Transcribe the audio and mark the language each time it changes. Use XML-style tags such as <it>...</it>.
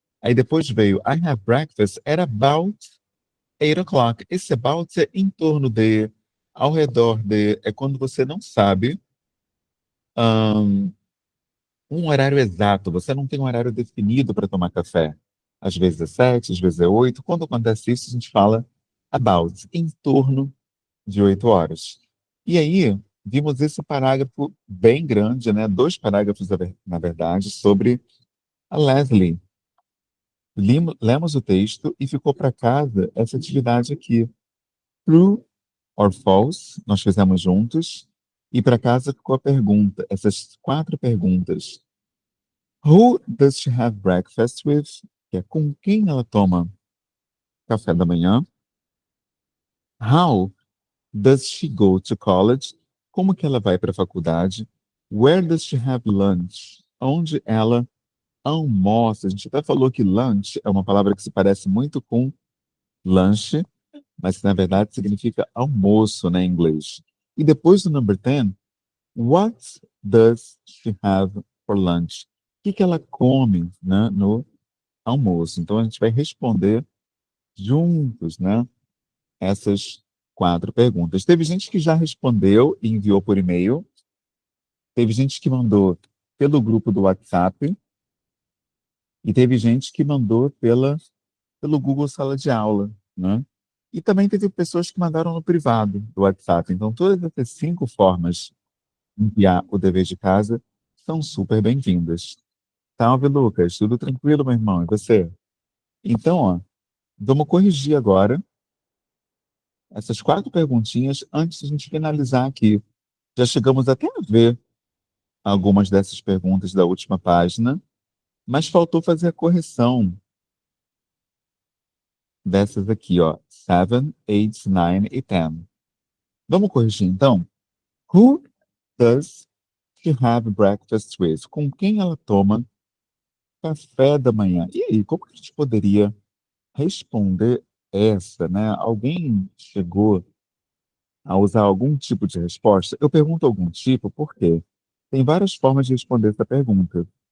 <pt>Aí depois veio</pt> <en>I have breakfast at about 8 o'clock.</en> <pt>Esse about é em torno de, ao redor de, é quando você não sabe ahn, um horário exato, você não tem um horário definido para tomar café. Às vezes é 7, às vezes é 8. Quando acontece isso, a gente fala about, em torno de 8 horas. E aí, vimos esse parágrafo bem grande, né? Dois parágrafos, na verdade, sobre a Leslie. Lemos o texto e ficou para casa essa atividade aqui.</pt> <en>True or false,</en> <pt>nós fizemos juntos. E para casa ficou a pergunta, essas quatro perguntas.</pt> <en>Who does she have breakfast with?</en> <pt>Que é com quem ela toma café da manhã.</pt> <en>How does she go to college?</en> <pt>Como que ela vai para a faculdade?</pt> <en>Where does she have lunch?</en> <pt>Onde ela almoça? A gente até falou que lunch é uma palavra que se parece muito com lanche, mas que na verdade significa almoço, né, em inglês. E depois do</pt> <en>number 10, what does she have for lunch?</en> <pt>O que que ela come, né, no almoço? Então a gente vai responder juntos, né, essas quatro perguntas. Teve gente que já respondeu e enviou por e-mail, teve gente que mandou pelo grupo do WhatsApp e teve gente que mandou pelo Google Sala de Aula, né? E também teve pessoas que mandaram no privado do WhatsApp. Então, todas essas cinco formas de enviar o dever de casa são super bem-vindas. Salve, Lucas. Tudo tranquilo, meu irmão? E você? Então, ó, vamos corrigir agora essas quatro perguntinhas antes de a gente finalizar aqui. Já chegamos até a ver algumas dessas perguntas da última página, mas faltou fazer a correção dessas aqui, ó. 7, 8, 9 e 10. Vamos corrigir então?</pt> <en>Who does she have breakfast with?</en> <pt>Com quem ela toma café da manhã? E aí, como que a gente poderia responder essa, né? Alguém chegou a usar algum tipo de resposta? Eu pergunto algum tipo porque tem várias formas de responder essa pergunta.</pt>